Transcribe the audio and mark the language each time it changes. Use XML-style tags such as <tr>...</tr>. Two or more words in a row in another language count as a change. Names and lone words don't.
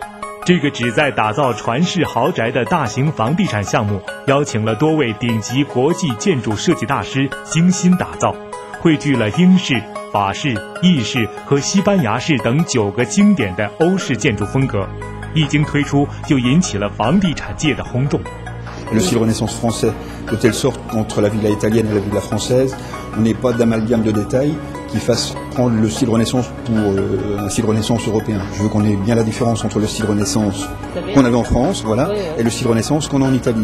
<zh>这个旨在打造传世豪宅的大型房地产项目，邀请了多位顶级国际建筑设计大师精心打造，汇聚了英式、法式、意式和西班牙式等9个经典的欧式建筑风格。一经推出，就引起了房地产界的轰动。</zh> <fr>Le style Renaissance français, de telle sorte qu'entre la villa italienne et la villa française, on n'ait pas d'amalgame de détails qui fasse prendre le style Renaissance pour un style Renaissance européen. Je veux qu'on ait bien la différence entre le style Renaissance qu'on avait en France, voilà, et le style Renaissance qu'on a en Italie.</fr>